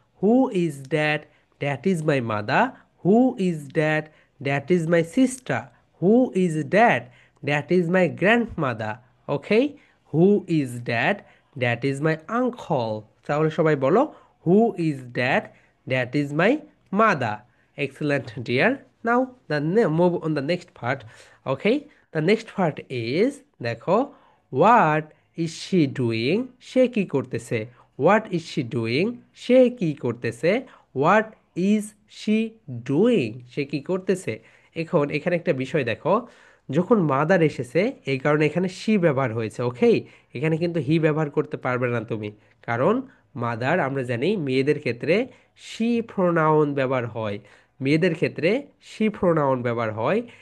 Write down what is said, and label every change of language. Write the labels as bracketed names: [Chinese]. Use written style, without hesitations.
[English] Who is that, that is my mother. Who is that, that is my sister. Who is that, that is my grandmother. Okay, who is that, that is my uncle. [Bangla] তাহলে সবাই বলো, [English] Who is that, that is my mother. Excellent, dear. Now move on the next part. Okay, the next part is, দেখো, what is she doing, [Bangla] সে কি করতেছে? [English] what is she doing, [Bangla] সে কি করতেছে? [English] what is she doing, সে কি করতেছে? [Bangla] এখন এখানে একটা বিষয় দেখো, যখন মাদার এসেছে এই কারণে এখানে শি ব্যবহার হয়েছে। ওকে, এখানে কিন্তু হি ব্যবহার করতে পারবে না তুমি, কারণ মাদার আমরা জানি মেয়েদের ক্ষেত্রে শি প্রোনাউন ব্যবহার হয়, মেয়েদের ক্ষেত্রে শি প্রোনাউন ব্যবহার হয়।